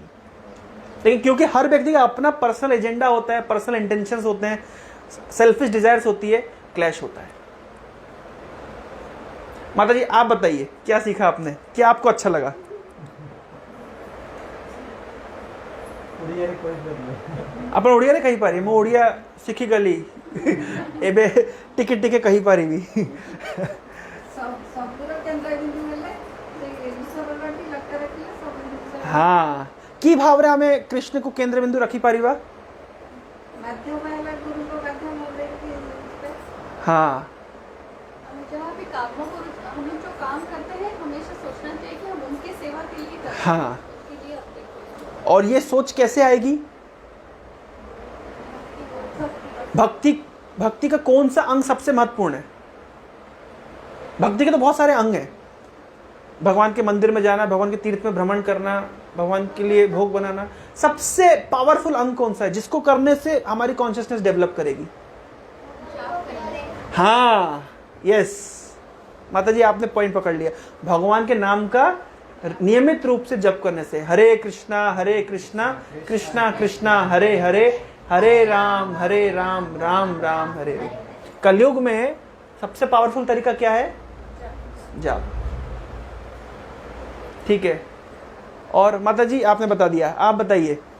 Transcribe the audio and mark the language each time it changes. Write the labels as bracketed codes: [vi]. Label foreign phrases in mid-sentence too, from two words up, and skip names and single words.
[hi] लेकिन क्योंकि हर व्यक्ति का अपना [en] personal agenda [hi] होता है, [en] personal intentions [hi] होते हैं, [en] selfish desires [hi] होती है, क्लैश होता है। माता जी आप बताइए, क्या सीखा आपने, क्या आपको अच्छा लगा? पूरी [or] ଓଡ଼ିଆରେ କହିପାରିବେ? ଆପଣ ଓଡ଼ିଆରେ କହିପାରିବେ? ମୁଁ ଓଡ଼ିଆ ଶିଖିଗଲି ଏବେ ଟିକେ ଟିକେ କହିପାରିବି। ସବୁର କେନ୍ଦ୍ରबिନ୍ଦୁ ହେଲେ ସେଇ ଈଶ୍ୱରଟି ଲକ୍ଷ୍ୟ ରଖିଲେ ସବୁ ଜିନିଷ ହଁ କି ଭାବରେ ଆମେ କୃଷ୍ଣଙ୍କୁ କେନ୍ଦ୍ର ବିନ୍ଦୁ ରଖି ପାରିବା। माध्यम ହେଲା ଗୁରୁଙ୍କ ମାଧ୍ୟମ ଦେଇକି [hi] हाँ हम जहाँ भी कामों को हम लोग जो काम करते हैं हमेशा सोचना चाहिए कि हम उनकी सेवा के लिए कर रहे हैं, हाँ। उसके लिए अपने को और ये सोच कैसे आएगी? भक्ति भक्ति का कौन सा अंग सबसे महत्वपूर्ण है? भक्ति के तो बहुत सारे अंग हैं। भगवान के मंदिर में जाना, भगवान के तीर्थ में भ्रमण करना, भगवान के लिए भोग बनाना, सबसे पावरफुल अंग कौन सा है जिसको करने से हमारी कॉन्शियसनेस डेवलप करेगी? हाँ यस माता जी आपने पॉइंट पकड़ लिया। भगवान के नाम का नियमित रूप से जप करने से, हरे कृष्णा कृष्णा कृष्णा हरे हरे, हरे राम राम राम हरे हरे। कलयुग में सबसे पावरफुल तरीका क्या है? जाप। ठीक है। और माता जी आपने बता दिया, आप बताइए।